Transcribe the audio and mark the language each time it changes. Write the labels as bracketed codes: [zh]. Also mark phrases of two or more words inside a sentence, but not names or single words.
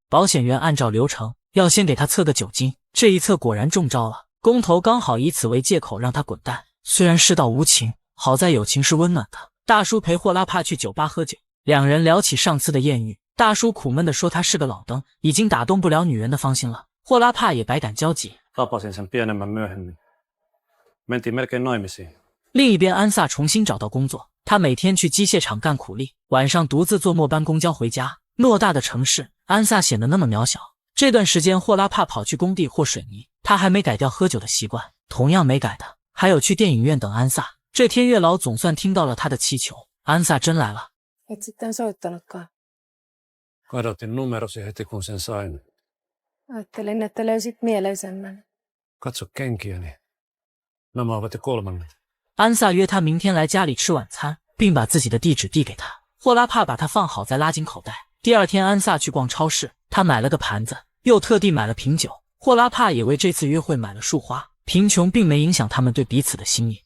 [zh] 保险员按照流程要先给他测个酒精，这一测果然中招了。工头刚好以此为借口让他滚蛋。虽然世道无情，好在友情是温暖的。大叔陪霍拉帕去酒吧喝酒，两人聊起上次的艳遇。大叔苦闷地说他是个老登，已经打动不了女人的芳心了。霍拉帕也百感交集。 [fi] Tapasin sen pienemmän myöhemmin. Mentiin melkein naimisiin. [zh] 另一边，安萨重新找到工作，他每天去机械厂干苦力，晚上独自坐末班公交回家。偌大的城市，安萨显得那么渺小。这段时间，霍拉帕跑去工地和水泥，他还没改掉喝酒的习惯。同样没改的，还有去电影院等安萨。这天，月老总算听到了他的祈求，安萨真来了。 [fi] Et sitten soittanutkaan. Kadotin numerosi heti kun sen sain. Ajattelin, että löysit mieleisemmän. Katso kenkiäni. Nämä ovat jo kolmannet. [zh] 安萨约他明天来家里吃晚餐，并把自己的地址递给他。霍拉帕把它放好，再拉进口袋。第二天，安萨去逛超市，他买了个盘子，又特地买了瓶酒。霍拉帕也为这次约会买了束花。贫穷并没影响他们对彼此的心意。